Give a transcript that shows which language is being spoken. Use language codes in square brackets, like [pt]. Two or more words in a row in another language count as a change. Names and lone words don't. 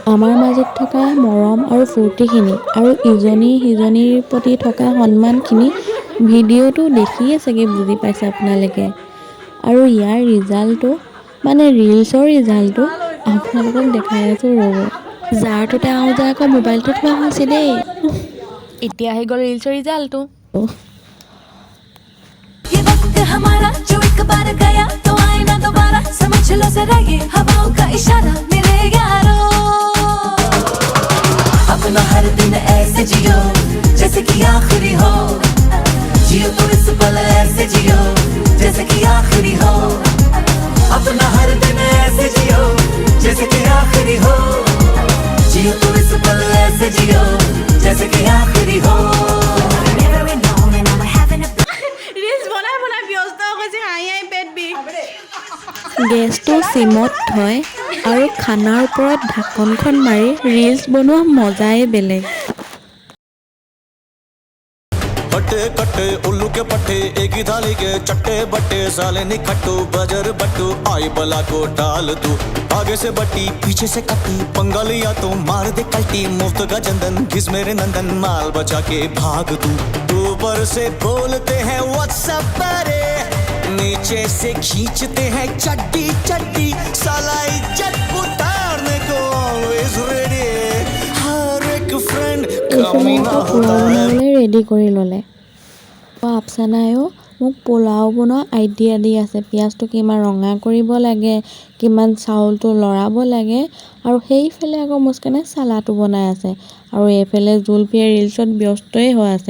[as] আমাৰ মাজত থকা মৰম আৰু ফূৰ্তিখিনি আৰু ইজনী সিজনীৰ প্ৰতি থকা সন্মানখিনি ভিডিঅ'টো দেখিয়ে চাগে বুজি পাইছে আপোনালোকে। আৰু ইয়াৰ ৰিজাল্টটো মানে ৰিলছৰ ৰিজাল্টটো আপোনালোকক দেখাই আছোঁ ৰ'ব। যাৰটোতে আওঁ যে আকৌ মোবাইলটো থোৱা হৈছে দেই। এতিয়া আহি গ'ল ৰিলছৰ ৰিজাল্টটো। [hi] ये वक्त हमारा जो एक बार गया तो आए ना दोबारा, समझ लो जरा ये हवाओं का इशारा मेरे यारों। अपना हर दिन ऐसे जियो जैसे कि आखिरी हो, जियो तो इस पल ऐसे जियो जैसे कि आखिरी हो। अपना हर दिन ऐसे जियो जैसे कि आखिरी हो, जियो तो इस पल ऐसे जियो जैसे कि आखिरी हो। [as] গেছটো চিমত থৈ আৰু খানাৰ ওপৰত ঢাকনখন মাৰি ৰিলছ বনোৱা মজাই বেলেগ। [hi] हट्टे कट्टे उल्लू के पट्टे एक ही थाली के चट्टे बट्टे साले निखट्टू बजर बट्टू आई बला को डाल तू आगे से बट्टी पीछे से कट्टी पंगा लिया तो मार दे कल्टी मुफ्त का चंदन घिस मेरे नंदन माल बचा के भाग तू ऊपर से बोलते हैं व्हाट्सएप पर नीचे से खींचते हैं चड्डी चड्डी साला इज्जत उतारने को [en] always ready [hi] हर एक फ्रेंड कमीना होता है। [as] ৰেডি কৰি ল'লে। আফচানায়ো মোক পোলাও বনোৱা আইডিয়া দি আছে। পিঁয়াজটো কিমান ৰঙা কৰিব লাগে, কিমান চাউলটো লৰাব লাগে আৰু সেইফালে আকৌ মুস্কানে চালাটো বনাই আছে। আৰু এইফালে জুলফিয়ে ৰিলছত ব্যস্তই হৈ আছে।